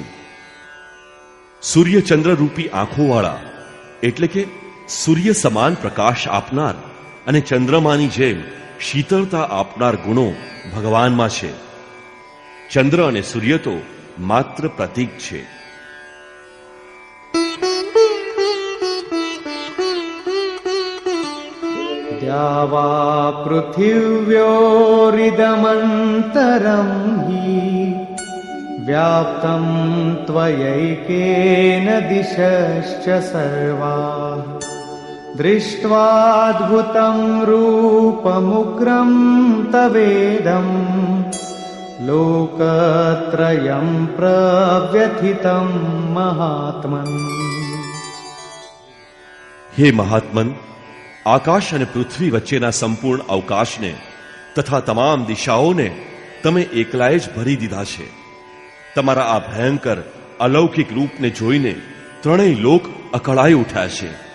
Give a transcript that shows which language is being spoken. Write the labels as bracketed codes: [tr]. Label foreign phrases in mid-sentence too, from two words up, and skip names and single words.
[gu] સૂર્ય ચંદ્ર રૂપી આંખોવાળા એટલે કે સૂર્ય સમાન પ્રકાશ આપનાર અને ચંદ્રમાની જેમ શીતળતા આપનાર ગુણો ભગવાનમાં છે. ચંદ્ર અને સૂર્ય તો માત્ર પ્રતીક છે. [sa] द्यावा पृथिव्योरिदमन्तरं हि व्याप्तं त्वयैकेन दिशश्च सर्वाः दृष्ट्वाद्भुतं रूपमुग्रं तवेदं लोकत्रयं प्रव्यथितं महात्मन्. [gu] હે મહાત્મન, આકાશ અને પૃથ્વી વચ્ચેના સંપૂર્ણ અવકાશને તથા તમામ દિશાઓને તમે એકલાએ જ ભરી દીધા છે. તમારા આ ભયંકર અલૌકિક રૂપને જોઈને ત્રણેય લોક અકળાઈ ઉઠ્યા છે.